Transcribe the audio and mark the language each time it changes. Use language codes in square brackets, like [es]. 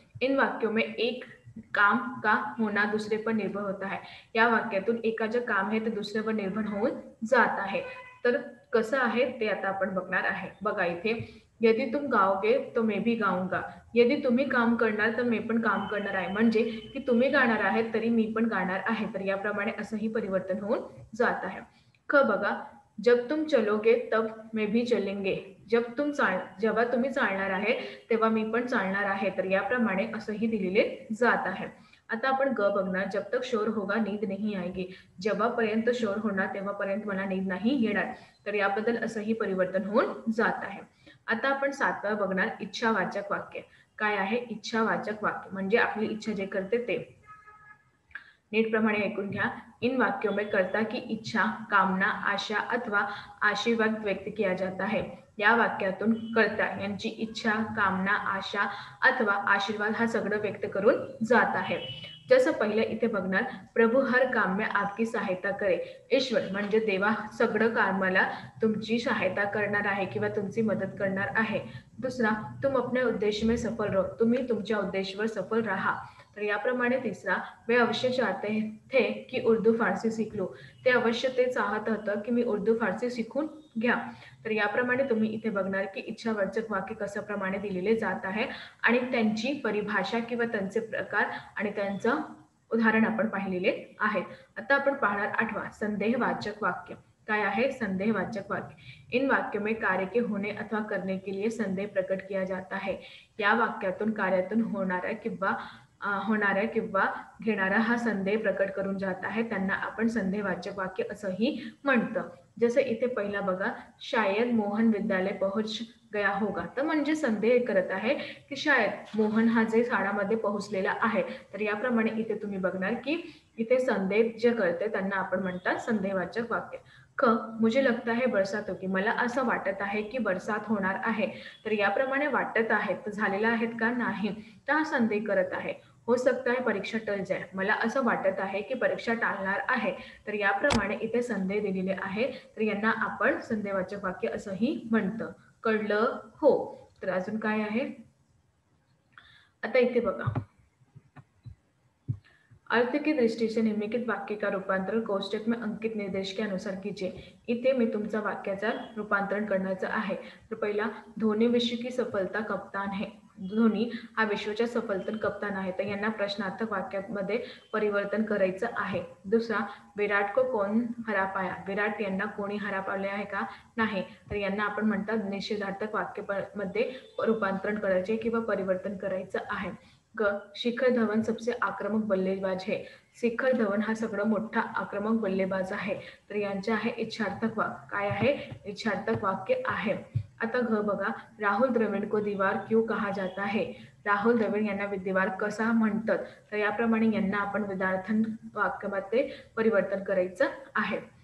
[hi] इन वाक्यों में एक काम का होना दूसरे पर निर्भर होता है. [mr] या वाक्यातून एकाचे काम आहे ते दुसऱ्यावर निर्भर होऊन जात आहे. तर कसं आहे ते आता आपण बघणार आहे. [hi] बघा इथे, यदि तुम गाओगे तो मैं भी गाऊंगा. [mr] यदि तुम्ही काम करणार तर मी पण काम करणार आहे. म्हणजे की तुम्ही गाणार आहेत तरी मी पण गाणार आहे. तर याप्रमाणे असंही परिवर्तन होऊन जात आहे. [hi] ख बघा, जब तुम चलोगे तब मैं भी चलेंगे. [mr] जेव्हा तुम्ही चालणार आहे तेव्हा मी पण चालणार आहे. तर याप्रमाणे असंही दिलेले जात आहे. आता आपण ग बघणार. [hi] जब तक शोर होगा नींद नहीं आएगी. [mr] जेव्हापर्यंत शोर होणार तेव्हापर्यंत मला नींद नाही येणार. तर याबद्दल असंही परिवर्तन होऊन जात आहे. आता आपण 7वा बघणार इच्छावाचक वाक्य. काय आहे? इच्छावाचक वाक्य म्हणजे आपली इच्छा जे करते ते. नीटप्रमाणे ऐकून घ्या. [hi] इन वाक्यों में कर्ता की इच्छा, कामना, आशा अथवा आशीर्वाद व्यक्त किया जाता है. [mr] या वाक्यातून कर्ता यांची इच्छा, कामना, आशा अथवा आशीर्वाद हा सगळं व्यक्त करून जात आहे. [hi] जसं पहिलं इथे बघणार, प्रभू हर काम में आपकी सहायता करे. [mr] ईश्वर म्हणजे देवा सगळं कामाला तुमची सहायता करणार आहे किंवा तुमची मदत करणार आहे. [hi] दुसरा, तुम अपने उद्देश्य में सफल रहो. [mr] तुम्ही तुमच्या उद्देशावर सफल राहा. तर याप्रमाणे तिसरा, [hi] वे अवश्य चाहते थे की उर्दू फारसी सीख लो. [mr] ते अवश्य ते चाहत होतं की मी उर्दू फारसी शिकून घ्या. तर याप्रमाणे तुम्ही इथे बघणार की इच्छावाचक वाक्य कशा प्रमाणे दिलेले जात आहे आणि त्यांची परिभाषा किंवा त्यांचे प्रकार आणि त्यांचं उदाहरण आपण पाहिलेले आहेत. आता आपण पाहणार 8वा संदेहवाचक वाक्य. काय आहे? संदेहवाचक वाक्य. [hi] इन वाक्यों में कार्य के होने अथवा करने के लिए संदेह प्रकट किया जाता है. [mr] या वाक्यातून कार्यातून होणाऱ्या किंवा घेणारा हा संदेह प्रकट करून जात आहे त्यांना आपण संदेहवाचक वाक्य असंही म्हणतं. [hi] जसं इथे पहिला बघा, शायद मोहन विद्यालय पहुंच गया होगा. [mr] तर म्हणजे संदेह करत आहे की शायद मोहन हा जे शाळामध्ये पोहोचलेला आहे. तर याप्रमाणे इथे तुम्ही बघणार की इथे संदेह जे करते त्यांना आपण म्हणतात संदेहवाचक वाक्य. [hi] क, मुझे लगता है बरसात होगी. [mr] मला असं वाटत आहे की बरसात होणार आहे. तर याप्रमाणे वाटत आहेत तर झालेला आहेत का? नाही. तर हा संदेह करत आहे. [hi] हो सकता है परीक्षा टल जाए. [mr] मला असं वाटत आहे की परीक्षा टाळणार आहे. तर याप्रमाणे इथे संदेह दिलेले आहे. तर यांना आपण संदेहवाचक वाक्य असंही म्हणतं. कळलं? हो. तर अजून काय आहे? [hi] आता इथे बघा, अर्थ की दृष्टि से निम्नलिखित वाक्य का रूपांतरण कोष्टक में अंकित निर्देश के अनुसार कीजिए. [mr] इथे मी तुमचा वाक्याचा रूपांतरण करण्याचं आहे. [hi] तर पहिला, धोनी विश्व की सफलता कप्तान है. [mr] धोनी हा विश्वाच्या सफलतेत कप्तान आहे. तर यांना प्रश्नार्थक वाक्यामध्ये परिवर्तन करायचं आहे. दुसरा, [hi] विराट को कौन हरा पाया. [mr] विराट यांना कोणी हरा पावले आहे का? नाही. तर यांना आपण म्हणतात निषेधार्थक वाक्यामध्ये रूपांतरण करायचे किंवा परिवर्तन करायचं आहे. [hi] ग, शिखर धवन सबसे आक्रमक बल्लेबाज है. [mr] शिखर धवन हा सगळं मोठा आक्रमक बल्लेबाज आहे. तर यांचे आहे इच्छार्थक वाक्य. काय आहे? इच्छार्थक वाक्य आहे. [hi] आता घ बघा, राहुल द्रविड को दीवार क्यों कहा जाता है. [mr] राहुल द्रविड यांना दीवार कसा म्हणतात. तर याप्रमाणे यांना आपण विधार्थन वाक्यामध्ये परिवर्तन करायचं आहे.